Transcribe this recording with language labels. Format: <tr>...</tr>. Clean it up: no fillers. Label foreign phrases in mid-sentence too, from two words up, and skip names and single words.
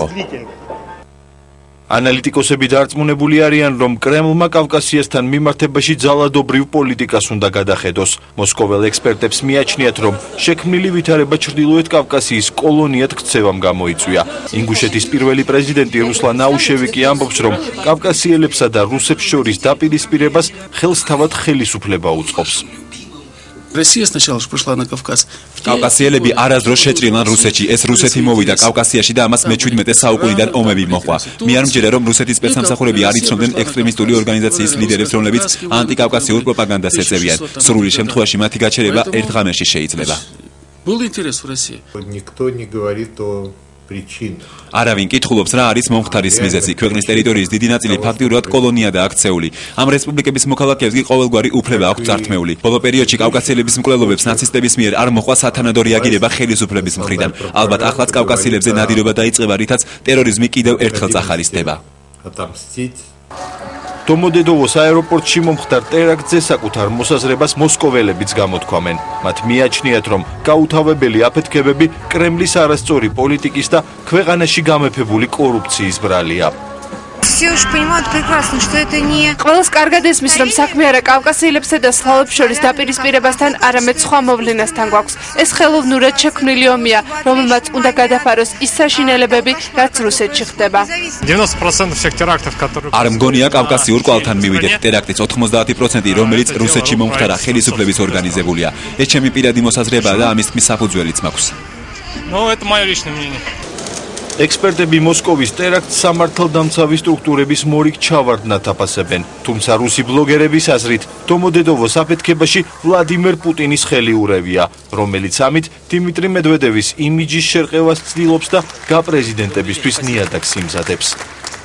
<ka>ანალიტიკოსები დარწმუნებული არიან, რომ კრემლმა კავკასიასთან მიმართებაში ძალადობრივ პოლიტიკას უნდა გადახედოს. მოსკოველ ექსპერტებს მიაჩნიათ, რომ შექმნილი ვითარება ჩრდილოეთ კავკასიის კოლონიად ქცევამ გამოიწვია. ინგუშეთის პირველი პრეზიდენტი რუსლან აუშევი კი ამბობს, რომ კავკასიელებსა და რუსებს შორის დაპირისპირებას ხელს თავად ხელისუფლება უწყობს.</ka> <ru>Россия сначала пришла на Кавказ.</ru> <ka>კავკასიელები არასდროს შეჭრილან რუსეთში. ეს რუსეთი მოვიდა კავკასიაში და ამას მე-17 საუკუნიდან ომები მოჰყვა. მე არ მჯერა, რომ რუსეთის სპეცსამსახურები არ იცნობდნენ ექსტრემისტული ორგანიზაციის ლიდერებს, რომლებიც ანტიკავკასიურ პროპაგანდას ეწევიან. სრული შემთხვევაში მათი გაჩერება ერთ ღამეში შეიძლება.</ka> <ru>Был интерес в России. Никто не говорит о причинах.</ru> <ka>არავინ კითხულობს, რა არის მომხდარის მიზეზი. ქვეყნის ტერიტორიის დიდი ნაწილი ფაქტიურად კოლონიადაა აქცეული. ამ რესპუბლიკების მოქალაქეებს კი ყოველგვარი უფლება აქვთ წართმეული. ბოლო პერიოდში კავკასიელების მკვლელობებს ნაცისტების მიერ არ მოჰყვა სათანადო რეაგირება ხელისუფლების მხრიდან. ალბათ ახლაც კავკასიელებზე ნადირობა დაიწყება, რითაც ტერორიზმი კიდევ ერთხელ წახალისდება. დომოდედოვოს აეროპორტში მომხდარ ტერაქტზე საკუთარ მოსაზრებას მოსკოველებიც გამოთქვამენ. მათ მიაჩნიათ, რომ გაუთავებელი აფეთქებები კრემლის არასწორი პოლიტიკის და ქვეყანაში გამეფებული კორუფციის ბრალია.</ka> <ru>Все уж понимают прекрасно, что это не...</ru> <ka>ყველას კარგად ესმის, რომ საქმე არა კავკასიელებსა და სხვაობს შორის დაპირისპირებასთან, არამედ სხვა მოვლენასთან გვაქვს. ეს ხელოვნურად შექმნილი ომია, რომელმაც უნდა გადაფაროს ის საშინელებები, რაც რუსეთში ხდება.</ka> <ru>90% всех терактов, которые...</ru> <ka>არ მგონია კავკასიურ კვალთან მივიდეთ. ტერაქტის 90%, რომელიც რუსეთში მომხდარა ხელისუფლების ორგანიზებულია. ეს ჩემი პირადი მოსაზრებაა და ამის თქმის საფუძველიც მაქვს.</ka> <ru>Ну, это моё личное мнение.</ru> <ka>ექსპერტები მოსკოვის ტერაქტს სამართალდამცავი სტრუქტურების მორიგ ჩავარდნად აფასებენ. თუმცა რუსი ბლოგერების აზრით, დომოდედოვოს აფეთქებაში ვლადიმერ პუტინის ხელი ურევია, რომელიც ამით დიმიტრი მედვედევის იმიჯის შერყევას ცდილობს და გაპრეზიდენტებისთვის ნიადაგს იმზადებს.</ka>